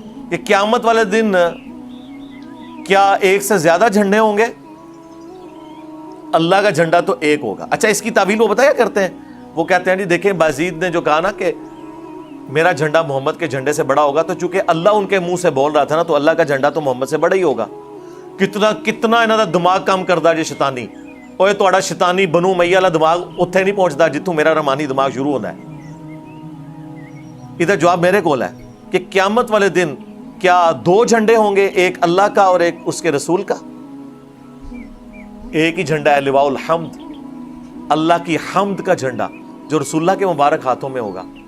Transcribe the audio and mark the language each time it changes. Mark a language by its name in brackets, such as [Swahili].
[Urdu] کہ قیامت والے دن کیا ایک سے زیادہ جھنڈے ہوں گے؟ اللہ کا جھنڈا تو ایک ہوگا. اچھا اس کی تعویل وہ بتایا کرتے ہیں, وہ کہتے ہیں جی دیکھیں بازید نے جو کہا نا کہ میرا جھنڈا محمد کے جھنڈے سے بڑا ہوگا, تو چونکہ اللہ ان کے منہ سے بول رہا تھا نا, تو اللہ کا جھنڈا تو محمد سے بڑا ہی ہوگا. [Punjabi] کتنا انہاں دا دماغ کام کردا جی شیطانی. اوے تہاڈا شیطانی بنو امیہ والا دماغ اوتھے نہیں پہنچدا جتھوں میرا رحمانی دماغ شروع ہوندا ہے. [Urdu] ادھر جواب میرے کول ہے کہ قیامت والے دن کیا 2 جھنڈے ہوں گے, ایک اللہ کا اور ایک اس کے رسول کا؟ ایک ہی جھنڈا ہے, لواء الحمد, اللہ کی حمد کا جھنڈا جو رسول اللہ کے مبارک ہاتھوں میں ہوگا.